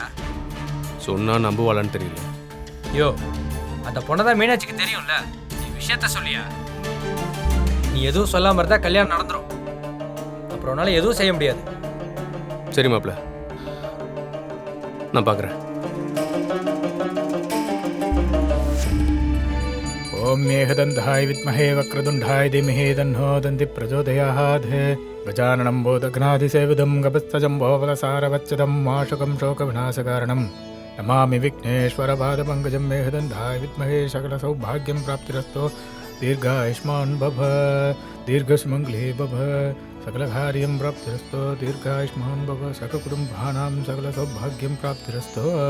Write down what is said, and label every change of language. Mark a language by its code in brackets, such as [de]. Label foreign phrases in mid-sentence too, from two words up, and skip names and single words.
[ta] சொன்னா நம்புவாளான்னு தெரியல. ஐயோ, அந்த பொண்ணை தான் மீனாட்சிக்கு தெரியும்ல, நீ விஷயத்த சொல்லியா? நீ எதுவும் சொல்லாம இருந்தா கல்யாணம் நடந்துரும். அப்புறம் உன்னால எதுவும் செய்ய முடியாது. சரி மாப்ள, நான் பார்க்குறேன். [sa] ओम मेघदन्ताय विद्महे वक्रतुण्डाय धीमहि तन्नो दन्तिः प्रचोदयात् गजाननं भूतगणाधिसेवितं गपस्तजम्बोफलसारवच्युतं माशकं शोकविनाशकारणं नमामि विघ्नेश्वरपादपङ्कजं मेघदन्ताय विद्महे सकलसौभाग्यं प्राप्तिरस्तु दीर्घायुष्मान् भव दीर्घसुमङ्गली भव सकलकार्यं प्राप्तिरस्तु दीर्घायुष्मान् भव सककुटुम्बानां सकलसौभाग्यं प्राप्तिरस्तु